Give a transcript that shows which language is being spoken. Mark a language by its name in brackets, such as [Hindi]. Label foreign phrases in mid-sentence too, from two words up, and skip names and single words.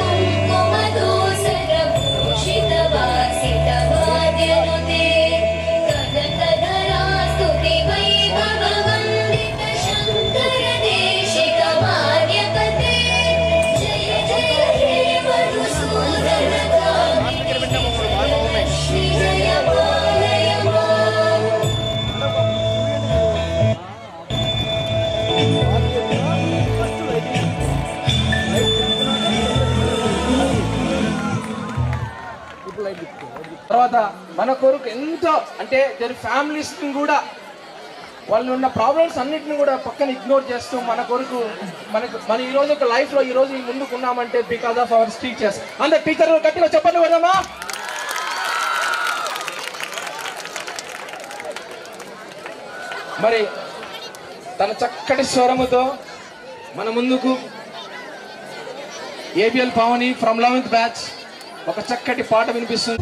[Sanskrit] कुङ्कुमधूसरभूषित वासित वाद्यनुते कनकधरा स्तुति वैभववन्दित शङ्कर देशिक मान्यपते जय जय हे मधुसूदनकामिनि लक्ष्मि जय पालय माम् [Telugu] తర్వాత మన కొరకు ఎంతో అంటే [English] their families [Telugu] ని కూడా వాళ్ళు ఉన్న ప్రాబ్లమ్స్ అన్నిటిని కూడా పక్కన ఇగ్నోర్ చేస్తూ మన కొరకు మన ఈ రోజు ఒక లైఫ్ లో ఈ రోజు ముందుకు ఉన్నామంటే [English] because of our teachers. [Telugu] అందరు టీచర్లు గట్టిగా చెప్పండి వదమ్మా. మరి తన చక్కటి స్వరముతో మన ముందుకు ఏబిఎల్ పావని [English] from 11th batch [Telugu] ఒక చక్కటి పాట వినిపిస్తుంది.